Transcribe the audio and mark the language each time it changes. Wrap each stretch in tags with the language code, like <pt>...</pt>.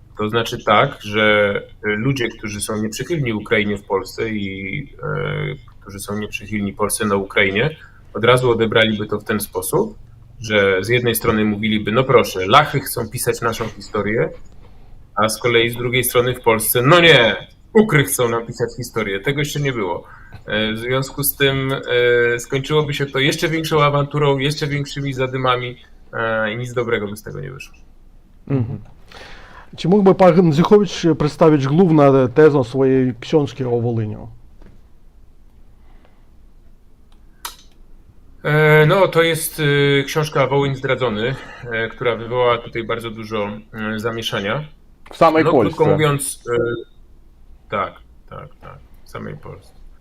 <pl>To znaczy tak, że ludzie, którzy są nieprzychylni Ukrainie w Polsce i którzy są nieprzychylni Polsce na Ukrainie, od razu odebraliby to w ten sposób, że z jednej strony mówiliby, no proszę, Lachy chcą pisać naszą historię, a z kolei z drugiej strony w Polsce, no nie, Ukry chcą nam pisać historię. Tego jeszcze nie było. W związku z tym skończyłoby się to jeszcze większą awanturą, jeszcze większymi zadymami i nic dobrego by z tego nie wyszło.</pl> <uk>Чи мог би пан Гензюхович представити головну тезу своєї</uk> <pl>książki o Wołyniu? No, to jest książka Wołyń zdradzony, która wywołała tutaj bardzo dużo zamieszania. W samej No, Polsce. krótko mówiąc, tak, w samej Polsce.</pl>